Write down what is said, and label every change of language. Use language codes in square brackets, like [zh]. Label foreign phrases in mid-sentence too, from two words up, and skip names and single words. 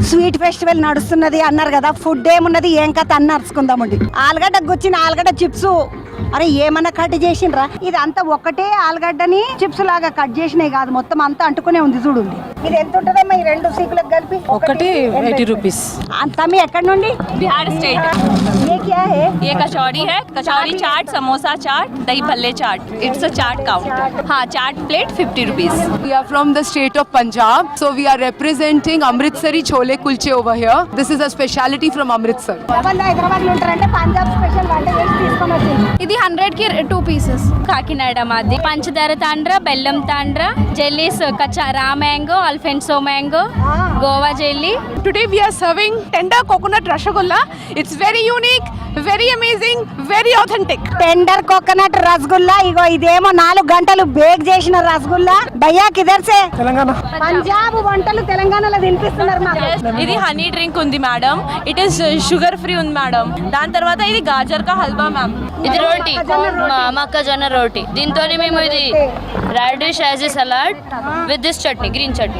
[en] sweet festival [te] నడుస్తున్నది అన్నారు కదా, ఫుడ్ ఏమున్నది ఏం కథ అన్న అరుచుకుందామండి. ఆలుగడ్డకు వచ్చిన ఆలుగడ్డ చిప్స్, అరే ఏమన్నా కట్ చేసిండ్రా? ఇది అంతా ఒకటే ఆలుగడ్డని చిప్స్ లాగా కట్ చేసినాయి కాదు, మొత్తం అంతా అంటుకునే ఉంది చూడండి. ఇది ఎంత ఉంటుందమ్మా ఈ 2 సీకులకు కలిపి? ఒకటి 80 rupees. అంతా మీ ఎక్కడి నుండి? [hi] बिहार स्टेट। ये क्या है? ये कचौड़ी है, कचौड़ी चाट, समोसा चाट, दही भल्ले चाट। [en] It's a chaat counter. हाँ, chaat plate 50 rupees। We are from the state of Punjab, so we are representing Amritsari chole kulche over here. This is a speciality from Amritsar. [te] వాళ్ళు హైదరాబాద్ లో ఉంటారంటే పంజాబ్ స్పెషల్ వంట చేసి తీసుకొని వచ్చింది. ఇది 100 కి 2 pieces. కాకినాడ మాది పంచదార తాండ్ర, బెల్లం తాండ్ర, జెల్లీస్ [en] raw mango, [te] అల్ఫెన్సో మ్యాంగో, గోవా జెల్లీ. [en] Today we are serving tender coconut rasgulla. It's very unique, very amazing, very authentic. tender coconut rasgulla. [te] ఇగో ఇదేమో 4 గంటలు బేక్ చేసిన రసగుల్లా. [hi] भैया किधर से? [te] తెలంగాణ. పంజాబ్ వంటలు తెలంగాణలో తినిపిస్తున్నారు మాకు. ఇది హనీ డ్రింక్ ఉంది మేడం, [en] it is sugar free [te] ఉంది మేడం. దాని తర్వాత ఇది [hi] गाजर का हलवा [te] మ్యామ్. ఇది రోటీ, మొక్కజొన్న రోటీ. దీంతో మేము ఇది [en] radish as a salad with this chutney, green chutney.